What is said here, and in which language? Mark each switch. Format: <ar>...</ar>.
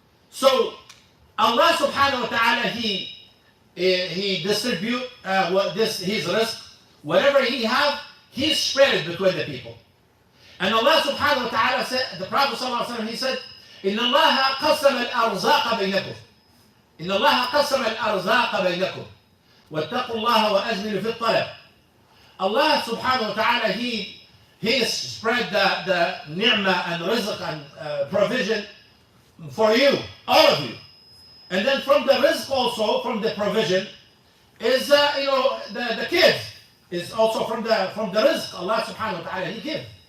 <en>So Allah subhanahu wa ta'ala, He distribute His risk. Whatever He have, He spread it between the people. And Allah subhanahu wa ta'ala said, the Prophet sallallahu alaihi wasallam, he said,</en> <ar>إن الله قسم الأرزاق بينكم. إن الله قسم الأرزاق بينكم. واتقوا الله وأجملوا في الطلب.</ar> <en>Allah subhanahu wa ta'ala, He spread the ni'mah and rizq and provision for you, all of you. And then from the rizq also, from the provision, is the kids is also from the rizq Allah subhanahu wa ta'ala, He gives.</en>